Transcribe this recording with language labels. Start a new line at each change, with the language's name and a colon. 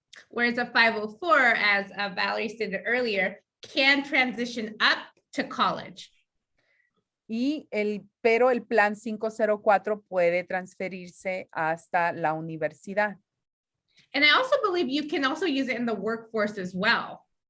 English: Whereas a 504, as Valerie stated earlier, can transition up to college.
Spanish: Pero el plan 504 puede transferirse hasta la universidad.
English: And I also believe you can also use it in the workforce as well.